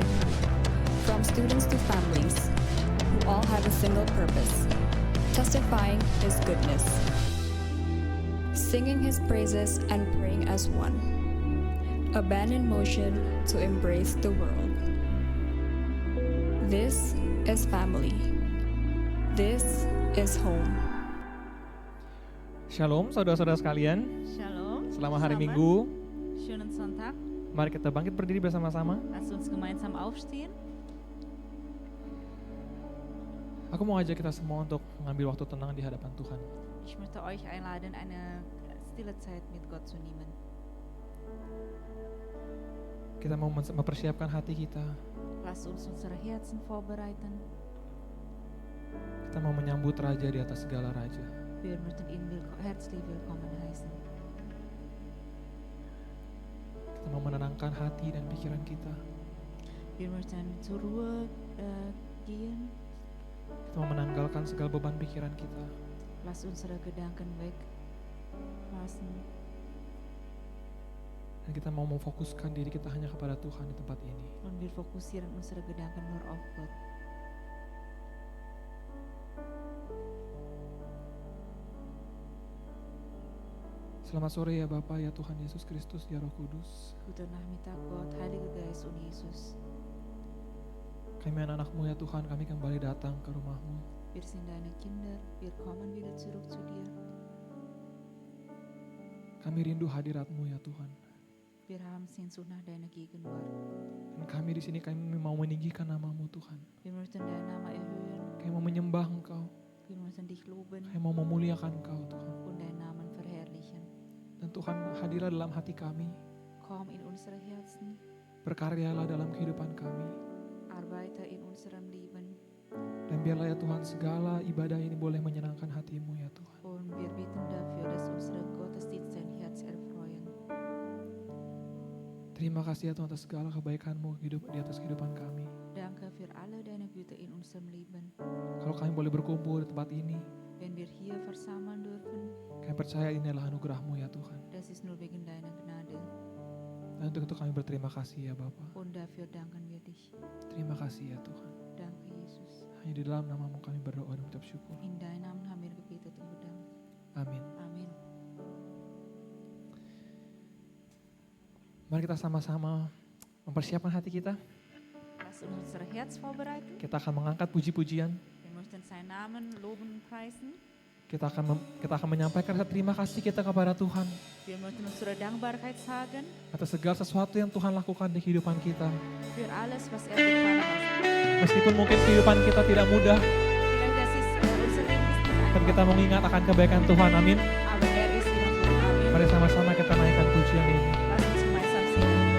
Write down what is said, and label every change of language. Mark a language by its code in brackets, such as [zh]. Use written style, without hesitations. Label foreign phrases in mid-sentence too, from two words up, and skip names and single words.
[en] From students to families, who all have a single purpose, testifying His goodness, singing His praises and praying as one. A band in motion to embrace the world. This is family. This is home. [id] Shalom saudara-saudara sekalian. Shalom. Selamat hari [de] zusammen. [id] Minggu. [de] Schönen Sonntag. [id] Mari kita bangkit berdiri bersama-sama. [de] Lasst uns gemeinsam aufstehen. [id] Aku mau ajak kita semua untuk mengambil waktu tenang di hadapan Tuhan. [de] Ich möchte euch einladen, eine stille Zeit mit Gott zu nehmen. [id] Kita mau mempersiapkan hati kita. [de] Lasst uns unsere Herzen vorbereiten. [id] Kita mau menyambut Raja di atas segala Raja. [de] Wir möchten ihn herzlich willkommen heißen. [id] Kita mau menenangkan hati dan pikiran kita. [de] Wir möchten zur Ruhe gehen. [id] Kita mau menanggalkan segala beban pikiran kita. [de] Lasst unsere Gedanken weglassen. [id] Dan kita mau memfokuskan diri kita hanya kepada Tuhan di tempat ini. [de] Und wir fokussieren unsere Gedanken nur auf Gott. [id] Selamat sore ya Bapa, ya Tuhan Yesus Kristus, ya Roh Kudus. [de] Guten Nachmittag Gott, Heiliger Geist und Jesus. [id] Kami anak-anak-Mu ya Tuhan, kami kembali datang ke rumah-Mu. [de] Wir sind deine Kinder, wir kommen wieder zurück zu dir. [id] Kami rindu hadirat-Mu ya Tuhan. [de] Wir haben Sehnsucht nach deiner Gegenwart. [id] Dan kami di sini kami mau meninggikan nama-Mu Tuhan. [de] Wir möchten deinen Namen erhöhen. [id] Kami mau menyembah Engkau. [de] Wir möchten dich loben [id] Kami mau memuliakan Engkau Tuhan. [de] und deinen Namen verherrlichen. [id] Dan Tuhan hadirlah dalam hati kami. [de] Komm in unsere Herzen, [id] Berkaryalah dalam kehidupan kami. [de] arbeite in unserem Leben. [id] Dan biarlah ya Tuhan segala ibadah ini boleh menyenangkan hati-Mu ya Tuhan. [de] Und wir bitten dafür, dass unsere Gottesdienste dein Herz erfreuen. [id] Terima kasih ya Tuhan atas segala kebaikan-Mu di atas kehidupan kami. [de] Danke für alle deine Güte in unserem Leben. [id] Kalau kami boleh berkumpul di tempat ini, [de] Wenn wir hier versammeln dürfen, [id] kami percaya ini adalah anugerah-Mu ya Tuhan. [de] das ist nur wegen deiner Gnade. [id] Dan untuk itu kami berterima kasih ya Bapa. [de] Und dafür danken wir dich. [id] Terima kasih ya Tuhan. [de] Danke, Jesus. [id] Hanya di dalam nama-Mu kami berdoa dan mengucap syukur. [de] In deinem Namen haben wir gebetet und bedankt. [id] Amin. [de] Amen. [id] Mari kita sama-sama mempersiapkan hati kita. [de] Lass uns unser Herz vorbereiten. [id] Kita akan mengangkat puji-pujian. [de] Wir möchten seinen Namen loben und preisen. [id] Kita akan menyampaikan rasa terima kasih kita kepada Tuhan [de] Wir möchten unsere Dankbarkeit sagen [id] atas segala sesuatu yang Tuhan lakukan di kehidupan kita. [de] für alles, was er getan hat. [id] Meskipun mungkin kehidupan kita tidak mudah, [de] Vielleicht das ist unser Leben ist nicht [id] dan kita [de] einfach, [id] mengingat akan kebaikan Tuhan. Amin. [de] aber er ist immer gut. Amen. [id] Mari sama-sama kita naikkan pujian ini. [de] Lass uns gemeinsam singen.